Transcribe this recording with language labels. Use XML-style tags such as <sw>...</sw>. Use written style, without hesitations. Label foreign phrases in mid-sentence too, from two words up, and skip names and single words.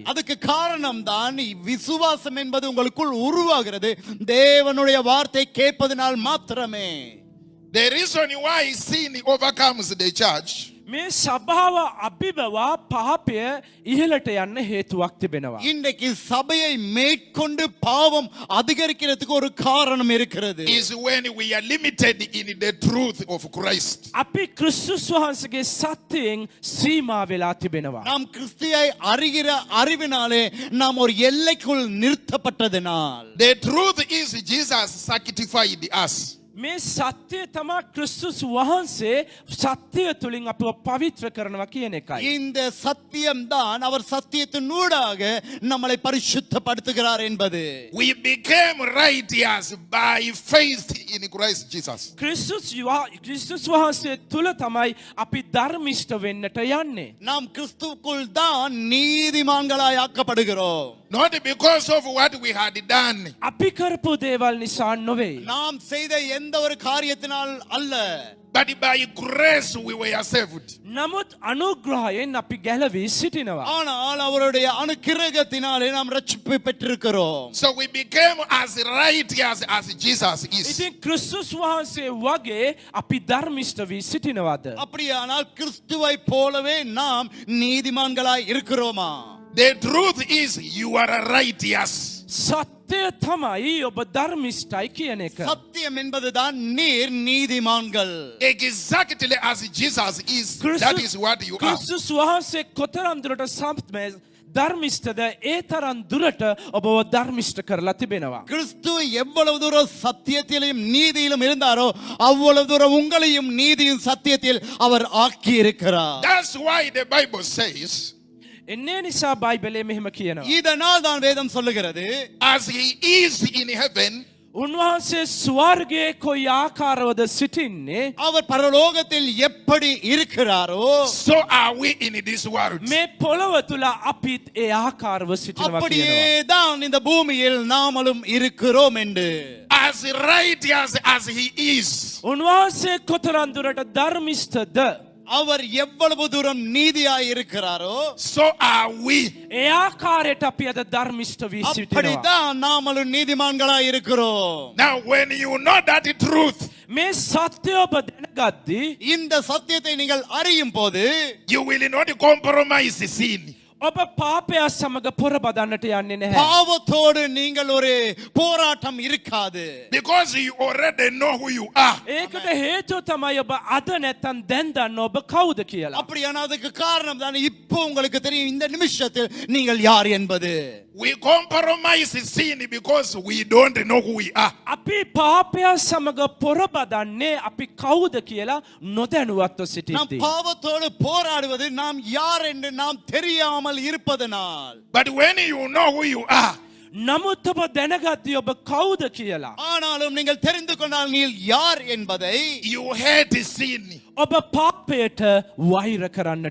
<ta>அதுக்கு காரணம் தான் விசுவாசம் என்பது உங்களுக்குள் உருவாகிறது தேவனுடைய வார்த்தை கேட்பதனால் மாத்திரமே.</ta> <en>The reason why sin overcomes the church,</en> <si>මේ සභාව අභිබවා පාපය ඉහළට යන්න හේතුවක් තිබෙනවා.</si> <ta>இன்றைக்கு சபையை மேற்கொண்டு பாவம் அதிகரிக்கிறதுக்கு ஒரு காரணம் இருக்கிறது.</ta> <en>Is when we are limited in the truth of Christ.</en> <si>අපි ක්‍රිස්තුස් වහන්සේගේ සත්‍යයෙන් සීමා වෙලා තිබෙනවා.</si> <ta>நாம் கிறிஸ்துவை அறிகிற அறிவினாலே நாம் ஒரு எல்லைக்குள் நிறுத்தப்பட்டதனால்.</ta> <en>The truth is Jesus sanctified us.</en> <si>මේ සත්‍යය තමා ක්‍රිස්තුස් වහන්සේ සත්‍යය තුලින් අපව පවිත්‍ර කරනවා කියන එකයි.</si> <ta>இந்த சத்தியம் தான் அவர் சத்தியத்தினூடாக நம்மளை பரிசுத்தப்படுத்துகிறார் என்பது.</ta> <en>We became righteous by faith in Christ Jesus.</en> <si>ක්‍රිස්තුස් වහන්සේ තුල තමයි අපි ධර්මිෂ්ඨ වෙන්නට යන්නේ.</si> <ta>நாம் கிறிஸ்துவுக்குள் தான் நீதிமான்களாய் ஆக்கப்படுகிறோம்.</ta> <en>Not because of what we had done.</en> <si>අපි කරපු දේවල් නිසා නොවේ.</si> <ta>நாம் செய்த எந்த ஒரு காரியத்தினால் அல்ல.</ta> <en>But by grace we were saved.</en> <si>නමුත් අනුග්‍රහයෙන් අපි ගැලවී සිටිනවා.</si> <ta>ஆனால் அவருடைய அனுக்கிரகத்தினாலே நாம் ரட்சிப்பு பெற்றிருக்கிறோம்.</ta> <en>So we became as righteous as Jesus is.</en> <si>ඉතින් ක්‍රිස්තුස් වහන්සේ වගේ අපි ධර්මිෂ්ඨ වී සිටිනවද?</si> <ta>அப்படியானால் கிறிஸ்துவை போலவே நாம் நீதிமான்களாய் இருக்கிறோமா?</ta> <en>The truth is you are righteous.</en> <si>සත්‍යය තමයි ඔබ ධර්මිෂ්ඨයි කියන එක.</si> <ta>சத்தியம் என்பதுதான் நீர் நீதிமான்கள்.</ta> <en>Exactly as Jesus is, that is what you are.</en> <si>ක්‍රිස්තුස් වහන්සේ කොතරම් දුරට ධර්මිෂ්ඨද ඒ තරම් දුරට ඔබව ධර්මිෂ්ඨ කරලා තිබෙනවා.</si> <ta>கிறிஸ்து எவ்வளவு தூரம் சத்தியத்திலும் நீதியிலும் இருந்தாரோ அவ்வளவு தூரம் உங்களையும் நீதியும் சத்தியத்தில் அவர் ஆக்கி இருக்கிறார்.</ta> <en>That's why the Bible says,</en> <si>එන්නේ නිසා බයිබලයේ මෙහෙම කියනවා.</si> <ta>இதனால் தான் வேதம் சொல்லுகிறது,</ta> <en>as he is in heaven,</en> <si>උන්වහන්සේ ස්වර්ගයේ කොයි ආකාරවද සිටින්නේ</si> <ta>அவர் பரலோகத்தில் எப்படி இருக்கிறாரோ</ta> <en>so are we in this world.</en> <si>මේ පොළව තුල අපිත් ඒ ආකාරව සිටිනවා</si> <ta>அப்படியே</ta> <si>කියනවා.</si> <ta>தான் இந்த பூமியில் நாமளும் இருக்கிறோம் என்று.</ta> <en>As righteous as he is,</en> <si>උන්වහන්සේ කොතරම් දුරට ධර්මිෂ්ඨද</si> <ta>அவர் எவ்வளவு தூரம் நீதியாய் இருக்கிறாரோ</ta> <en>so are we.</en> <si>ඒ ආකාරයට අපි අද ධර්මිෂ්ඨ වී සිටිනවා.</si> <ta>அப்படிதான் நாமளும் நீதிமான்களாய் இருக்கிறோம்.</ta> <en>Now when you know that truth,</en> <si>මේ සත්‍ය ඔබ දැනගද්දී</si> <ta>இந்த சத்தியத்தை நீங்கள் அறியும் போது</ta> <en>you will not compromise sin.</en> <si>ඔබ පාපය සමග පොරබදන්නට යන්නේ නැහැ.</si> <ta>பாவத்தோடு நீங்கள் ஒரு போராட்டம் இருக்காது.</ta> <en>Because you already know who you are.</en> <si>ඒකට හේතුව තමයි ඔබ අද නැත්තම් දැන් දන්න ඔබ කවුද කියලා.</si> <ta>அப்படியான அதுக்கு காரணம் தான் இப்போ உங்களுக்கு தெரியும் இந்த நிமிஷத்தில் நீங்கள் யார் என்பது.</ta> <en>We compromise sin because we don't know who we are.</en> <si>අපි පාපය සමග පොරබදන්නේ අපි කවුද කියලා නොදැනුවත්ව</si> <ta>நாம்</ta> <si>සිටිද්දී.</si> <ta>பாவத்தோடு போராடுவது நாம் யார் என்று நாம் தெரியாமல் இருப்பதனால்.</ta> <en>But when you know who you are,</en> <si>නමුත් ඔබ දැනගද්දී ඔබ කවුද කියලා.</si> <ta>ஆனாலும் நீங்கள் தெரிந்து கொண்டால் நீங்கள் யார் என்பதை</ta> <en>you hate sin.</en> <si>ඔබ පාපයට වෛර කරන්නට</si>